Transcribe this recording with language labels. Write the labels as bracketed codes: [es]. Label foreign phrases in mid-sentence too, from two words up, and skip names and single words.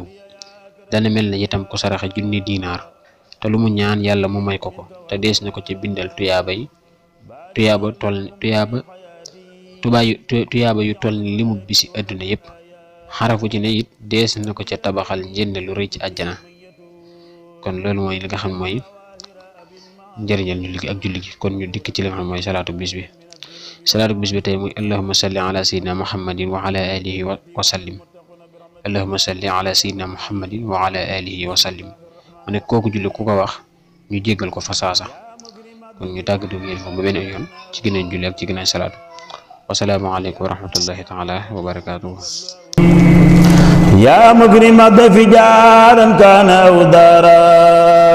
[wo] dana mel ne itam ko saraxe junni diinaar te lu mu ñaan yàlla mu may ko te dees na ko ca bindal tuyaaba yu toll ni limu bisi àdduna yépp. xarafu ci ne it dees na ko ca tabaxal njënd lu rëy ci àjjana. kon loolu mooy li nga xam mooy njëriñal julli gi ak julli gi. kon ñu dikk ci li nga xam mooy salaatu bis bi tey muy [ar] اللهم صل على سيدنا محمد وعلى آله وسلم. اللهم صل على سيدنا محمد وعلى آله وسلم. [wo] mu ne kooku julli ku ko wax ñu jéggal ko fa saasa. kon ñu tàggatoo ngeen foofu ba beneen yoon ci gën a julli ak ci gën a salaatu. [ar] والسلام عليكم ورحمة الله تعالى وبركاته. يا مكرم الضيف جارا كان أو دارا